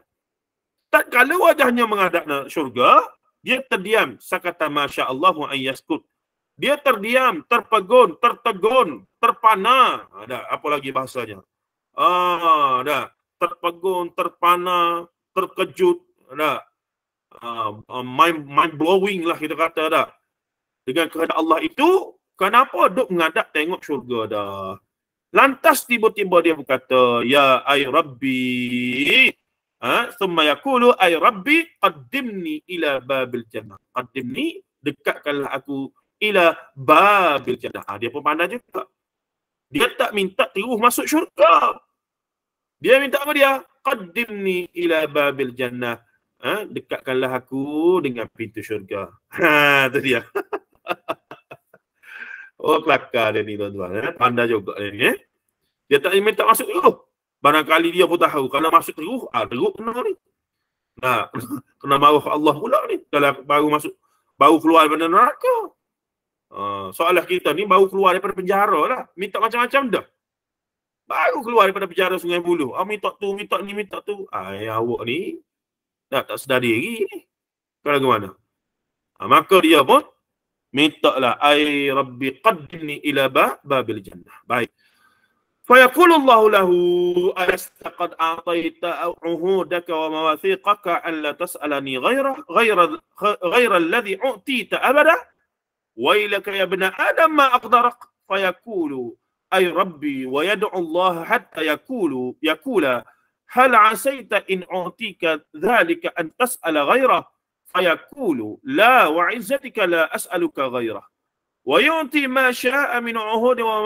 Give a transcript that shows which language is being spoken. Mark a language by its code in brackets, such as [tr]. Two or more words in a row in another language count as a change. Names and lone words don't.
[ms] Tak kala wajahnya menghadap syurga, dia terdiam. [ar] سكت ما شاء الله أن يسكت. [ms] Dia terdiam, terpegun, tertegun, terpana. Dah, apa lagi bahasanya? Dah. Terpegun, terpana, terkejut. Dah. [en] Mind blowing [ms] lah kita kata dah. Dengan kehendak Allah itu, kenapa duk menghadap tengok syurga dah. Lantas tiba-tiba dia berkata, [ar] يا أي ربي. ثم يقول أي رب قدمني إلى باب الجنة. [ms] Qaddimni, dekatkanlah aku [ar] إلى باب الجنة. [ms] Dia pun pandai juga. Dia tak minta terus masuk syurga. Dia minta apa dia? [ar] قدمني إلى باب الجنة. [ms] Dekatkanlah aku dengan pintu syurga. Itu dia. Oh, kelakar dia ni tuan-tuan. Pandai juga dia ni. Dia tak minta masuk terus. Barangkali dia pun tahu. Kalau masuk terus, teruk kena ni. Kena marah Allah pula ni. Kalau baru keluar daripada neraka. Soalan kita ni baru keluar daripada penjara lah. Minta macam-macam dah. Baru keluar daripada penjara Sungai Buloh. Minta tu, minta ni, minta tu. Awak ni tak sedar diri ni. Kalau ke mana? Maka dia pun minta lah. [ar] أي رب قدمني إلى باب الجنة. [ms] Baik. [ar] فيقول الله له أليس قد أعطيت عهودك ومواثيقك أن لا تسألني غير الذي أعطيت أبدا. ويلك يا ابن آدم ما أقدرك فيقول أي ربي ويدعو الله حتى يقول هل عسيت إن أعطيك ذلك أن تسأل غيره فيقول لا وعزتك لا أسألك غيره ويعطي ما شاء من عهود